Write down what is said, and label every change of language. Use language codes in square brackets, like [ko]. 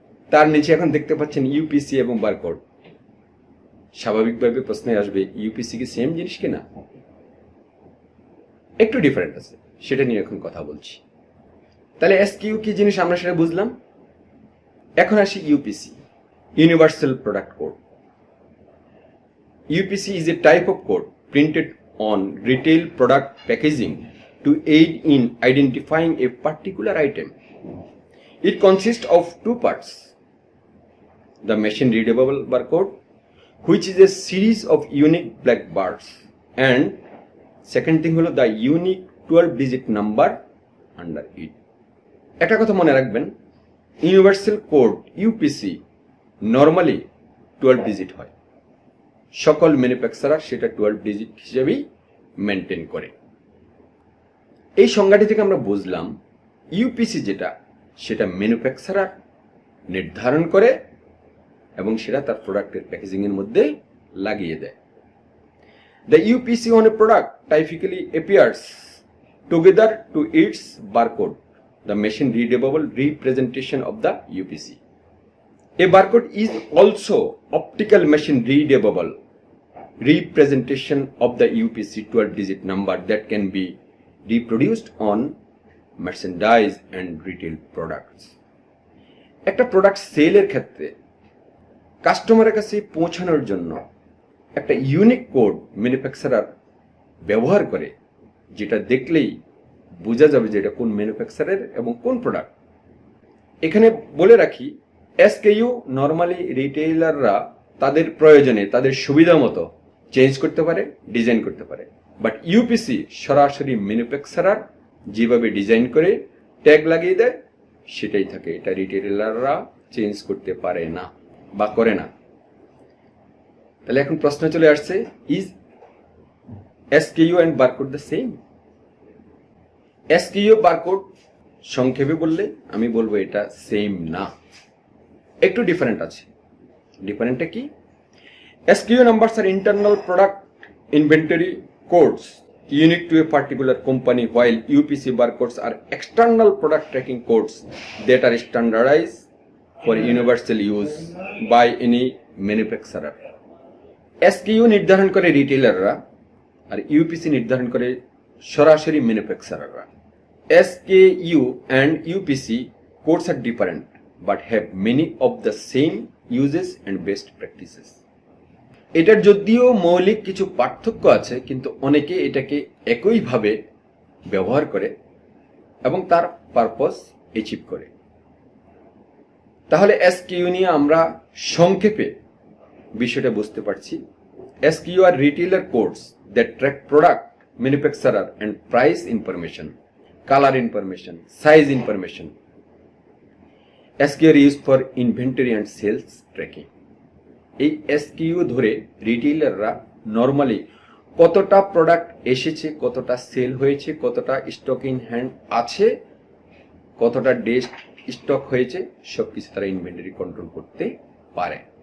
[bn] তার নিচে এখন দেখতে পাচ্ছেন ইউপিসি এবং বারকোড। স্বাভাবিকভাবে প্রশ্নে আসবে ইউপিসি কি সেম জিনিস কিনা? একটু ডিফারেন্ট আছে, সেটা নিয়ে এখন কথা বলছি। তাহলে এসকিউ কি জিনিস আমরা সেটা বুঝলাম। এখন আসি UPC, Universal Product Code. [en] UPC is a type of code printed on retail product packaging to aid in identifying a particular item. It consists of two parts: the machine readable barcode, which is a series of unique black bars, and second thing হলো the unique 12-digit number under it. [bn] একটা কথা মনে রাখবেন, universal code UPC normally 12 digit হয়। সকল manufacturer সেটা 12 digit হিসেবেই maintain করে। এই সংজ্ঞাটি থেকে আমরা বুঝলাম ইউপিসি যেটা, সেটা ম্যানুফ্যাকচারার নির্ধারণ করে এবং সেটা তার প্রোডাক্টের প্যাকেজিং এর মধ্যে লাগিয়ে দেয়। [en] The UPC on a product typically appears together to its barcode, the machine readable representation of the UPC. A barcode is also optical machine readable representation of the UPC 12-digit number that can be reproduced on merchandise and retail products. [bn] একটা product সেলের ক্ষেত্রে কাস্টমারের কাছে পৌঁছানোর জন্য একটা unique code manufacturer ব্যবহার করে, যেটা দেখলেই বোঝা যাবে যে এটা কোন ম্যানুফ্যাকচারের এবং কোন প্রোডাক্ট। এখানে বলে রাখি, SKU নর্মালি রিটেইলাররা তাদের প্রয়োজনে তাদের সুবিধা মতো চেঞ্জ করতে পারে, ডিজাইন করতে পারে, বাট ইউপিসি সরাসরি ম্যানুফ্যাকচারার যেভাবে ডিজাইন করে ট্যাগ লাগিয়ে দেয় সেটাই থাকে, এটা রিটেইলাররা চেঞ্জ করতে পারে না বা করে না। তাহলে এখন প্রশ্ন চলে আসছে, [en] Is SKU and barcode the same? [bn] SKU barcode সংক্ষেপে বললে আমি বলবো এটা সেম না, একটু ডিফারেন্ট আছে। ডিফারেন্টটা কি? [en] SKU numbers are internal product inventory codes unique to a particular company, while UPC barcodes are external product tracking codes that are standardized for universal use by any manufacturer. [bn] SKU নির্ধারণ করে রিটেইলাররা আর UPC নির্ধারণ করে সরাসরি ম্যানুফ্যাকচারাররা। [en] SKU and UPC codes are different but have many of the same uses and best practices. [bn] এটার যদিও মৌলিক কিছু পার্থক্য আছে, কিন্তু অনেকে এটাকে একইভাবে ব্যবহার করে এবং তার পারপস অ্যাচিভ করে। তাহলে SKU নিয়ে আমরা সংক্ষেপে বিষয়টা বুঝতে পারছি। [en] SKU are retailer codes that track product, manufacturer and price information, color information, size information. SKU are used for inventory and sales tracking. [bn] এই SKU ধরে রিটেইলাররা নর্মালি কতটা প্রোডাক্ট এসেছে, কতটা সেল হয়েছে, কতটা স্টক ইন হ্যান্ড আছে, কতটা ডে স্টক হয়েছে, সবকিছু তারা ইনভেন্টরি কন্ট্রোল করতে পারে।